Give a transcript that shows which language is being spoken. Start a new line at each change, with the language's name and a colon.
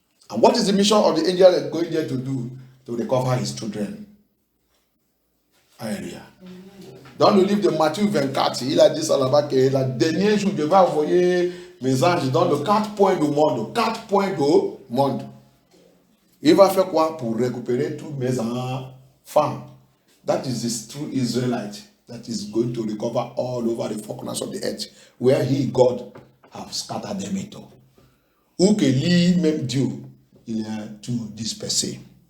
English: And what is the mission of the angel going there to do? To recover his children.
French: Alléluia. Dans le livre de Matthieu 24, il a dit ça là-bas que la dernière jour, je vais envoyer mes anges dans le quatre points du monde. Il va faire quoi pour récupérer tous mes enfants?
English: That is his true Israelite that is going to recover all over the four corners of the earth, where he, God, have scattered them into.
French: Ou que lui, même Dieu, il est tout dispersé.